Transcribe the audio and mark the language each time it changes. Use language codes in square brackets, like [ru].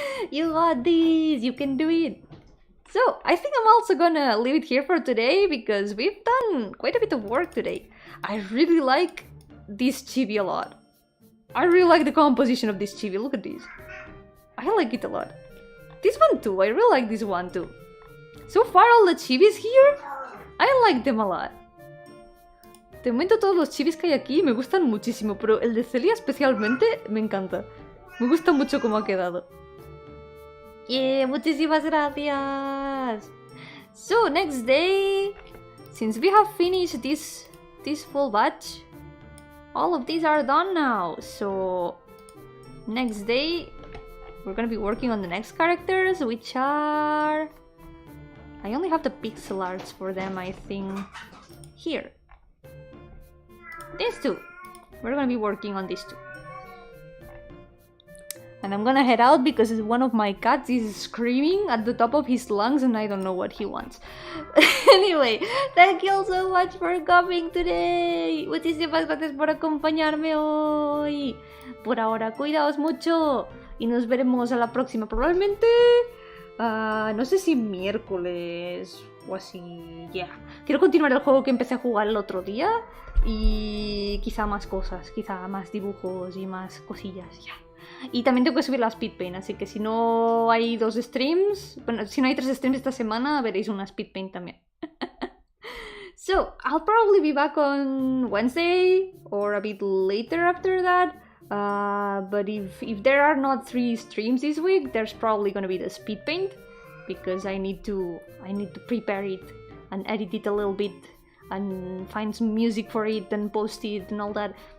[en] You got this. You can do it. So, I think I'm also gonna leave it here for today because we've done quite a bit of work today. I really like this chibi a lot. I really like the composition of this chibi. Look at this. I like it a lot. This one too. I really like this one too. So far, all the chibis here, I like them a lot. [es] De momento todos los chibis que hay aquí me gustan muchísimo, pero el de Celia especialmente me encanta. Me gusta mucho cómo ha quedado. Yeah, muchísimas gracias. [en] So next day, since we have finished this full batch, all of these are done now. So next day, we're gonna be working on the next characters, which are... I only have the pixel arts for them, I think. Here. These two. We're gonna be working on these two. And I'm gonna head out because one of my cats is screaming at the top of his lungs and I don't know what he wants. Anyway, thank you all so much for coming today. [es] Muchísimas gracias por acompañarme hoy. Por ahora, cuidaos mucho y nos veremos a la próxima. Probablemente, no sé si miércoles o así. Yeah. Quiero continuar el juego que empecé a jugar el otro día y quizá más cosas, quizá más dibujos y más cosillas. Yeah. Y también tengo que subir la speedpaint, así que si no hay 2 streams, bueno, si no hay 3 streams esta semana, veréis una speedpaint también. [en] So, I'll probably be back on Wednesday or a bit later after that. But if there are not 3 streams this week, there's probably gonna be the speedpaint because I need to prepare it and edit it a little bit and find some music for it and post it and all that.